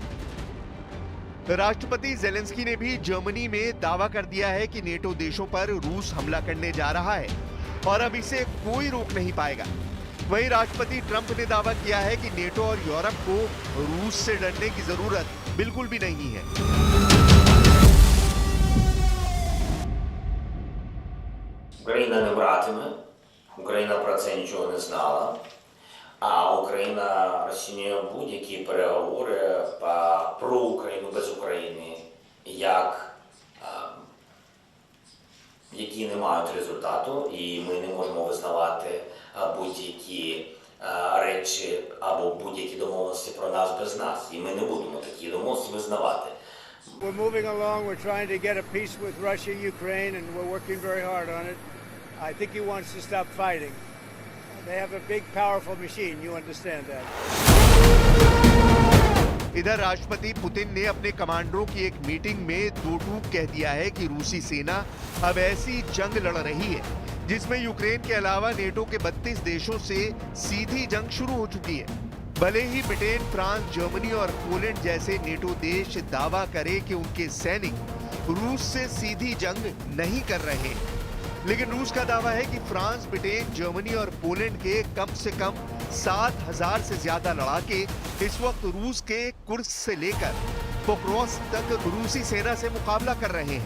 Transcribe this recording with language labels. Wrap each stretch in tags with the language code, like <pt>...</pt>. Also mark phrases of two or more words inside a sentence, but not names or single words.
<hi>राष्ट्रपति ज़ेलेंस्की ने भी जर्मनी में दावा कर दिया है कि नेटो देशों पर रूस हमला करने जा रहा है और अब इसे कोई रोक नहीं पाएगा। वहीं राष्ट्रपति ट्रंप ने दावा किया है कि नेटो और यूरोप को रूस से डरने की जरूरत बिल्कुल भी नहीं है।</hi> <uk>Україна не братиме, Україна про це нічого не знала, а Україна розцінює будь-які переговори про Україну без України які не мають результату, і ми не можемо визнавати будь-які речі або будь-які домовленості про нас без нас, і ми не будемо такі домовленості визнавати.</uk> <en>We're moving along. We're trying to get a peace with Russia, Ukraine, and we're working very hard on it. I think he wants to stop fighting. They have a big, powerful machine. You understand that.</en> <hi>इधर राष्ट्रपति पुतिन ने अपने कमांडरों की एक मीटिंग में दो टूक कह दिया है कि रूसी सेना अब ऐसी जंग लड़ रही है जिसमें यूक्रेन के अलावा नेटो के 32 देशों से सीधी जंग शुरू हो चुकी है। भले ही ब्रिटेन, फ्रांस, जर्मनी और पोलैंड जैसे नेटो देश दावा करे कि उनके सैनिक रूस से सीधी जंग नहीं कर रहे, लेकिन रूस का दावा है कि फ्रांस, ब्रिटेन, जर्मनी और पोलैंड के कम से कम 7,000 से ज्यादा लड़ाके इस वक्त रूस के कुर्स्क से लेकर पोक्रोव्स्क तक रूसी सेना से मुकाबला कर रहे हैं।</hi>